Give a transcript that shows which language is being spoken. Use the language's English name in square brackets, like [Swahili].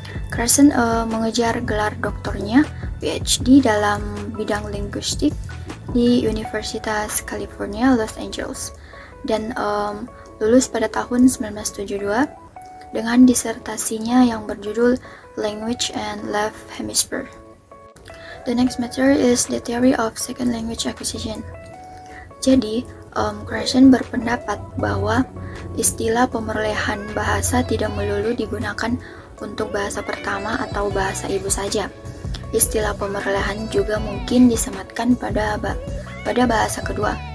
[Indonesian] Krashen mengejar gelar doktornya PhD dalam bidang linguistik di Universitas California, Los Angeles, dan lulus pada tahun 1972 dengan disertasinya yang berjudul Language and Left Hemisphere. [English] The next matter is the theory of second language acquisition. [Indonesian] Jadi, Krashen berpendapat bahwa istilah pemerolehan bahasa tidak melulu digunakan untuk bahasa pertama atau bahasa ibu saja. Istilah pemerolehan juga mungkin disematkan pada bahasa kedua.